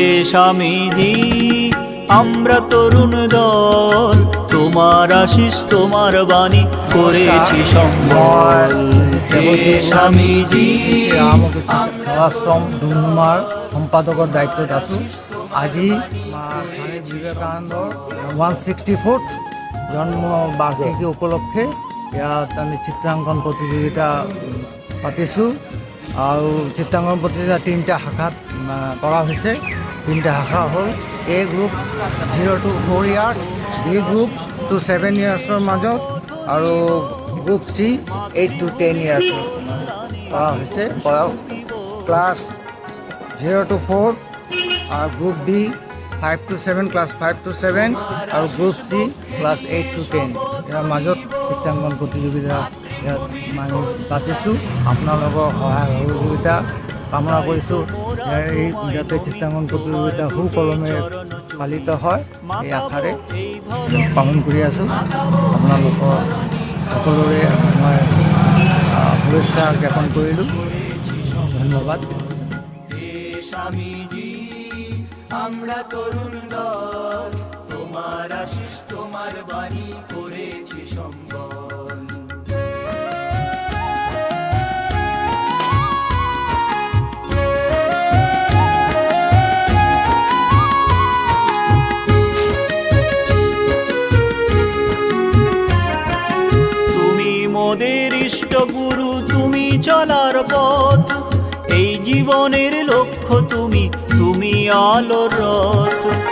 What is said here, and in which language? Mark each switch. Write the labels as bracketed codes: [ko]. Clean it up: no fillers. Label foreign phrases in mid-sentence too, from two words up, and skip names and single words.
[bn] স্বামীজি আমরা তরুণ দল, তোমার আশিস তোমার বাণী করেছি সম্বল। হে স্বামীজি [as] আশ্রম ডুমডুমার সম্পাদকৰ দায়িত্বত আছোঁ। আজি স্বামী বিবেকানন্দৰ 164th জন্ম বাৰ্ষিকী উপলক্ষে ইয়াত আমি চিত্ৰাংকন প্ৰতিযোগিতা পাতিছোঁ আৰু চিত্ৰাংকন প্ৰতিযোগিতা 3টা শাখাত কৰা হৈছে। 3টা শাখা হ'ল A গ্ৰুপ [en] 0 to 4 years, [as] B গ্ৰুপ [en] to 7 yearsৰ [as] মাজত আৰু গ্ৰুপ C [en] 8 to 10 years [as] কৰা হৈছে। ক্লাছ 0 to 4 আৰু গ্ৰুপ D 5 to 7, ক্লাছ 5 to 7 আৰু গ্ৰুপ C ক্লাছ 8 to 10 ইয়াৰ মাজত চিত্ৰাংকন প্ৰতিযোগিতা ইয়াত মানে পাতিছোঁ। আপোনালোকৰ সহায় সহযোগিতা কামনা কৰিছোঁ। এই যাতে চিত্ৰাংকন প্ৰতিযোগিতা সুকলমে পালিত হয় এই আশাৰে পালন কৰি আছোঁ। আপোনালোকৰ সকলোৰে মই শুভেচ্ছা জ্ঞাপন কৰিলোঁ। ধন্যবাদ। [bn] স্বামীজি আমরা তরুণ দল, তোমার আশিস তোমার বাণী করেছি সম্বল। তুমি মোদের ইষ্ট গুরু, তুমি চলার পথ, এই জীবনের লক্ষ্য তুমি, তুমি আলোর রথ।